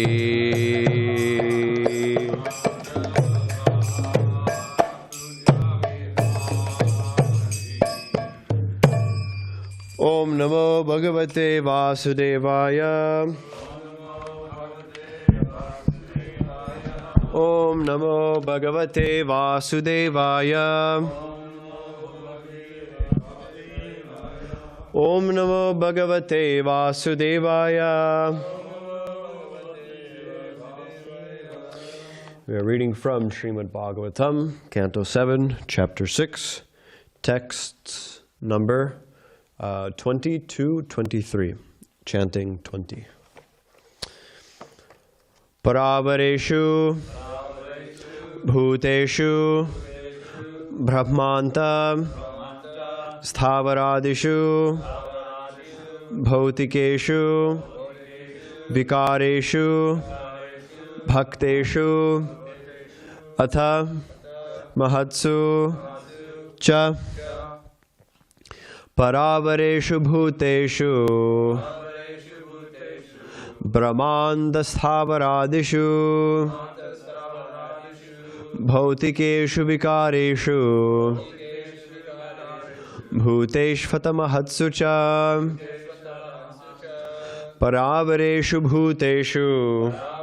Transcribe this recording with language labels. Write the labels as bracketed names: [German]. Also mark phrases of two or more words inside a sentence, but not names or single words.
[Sanskrit] ओम् नमो भगवते वासुदेवाय ओम् नमो भगवते वासुदेवाय ओम् नमो भगवते वासुदेवाय. [English] We are reading from Srimad Bhagavatam, Canto 7, Chapter 6, texts number 20 to 23, chanting 20. [Sanskrit] परावरेषु भूतेषु ब्रह्मान्त स्थावरादिषु भौतिकेषु विकारेषु भक्तेषु अथ महत्सु च परावरेषु भूतेषु ब्रह्माण्ड स्थावरादिषु भौतिकेषु विकारेषु भूतेष्वत महत्सु च परावरेषु भूतेषु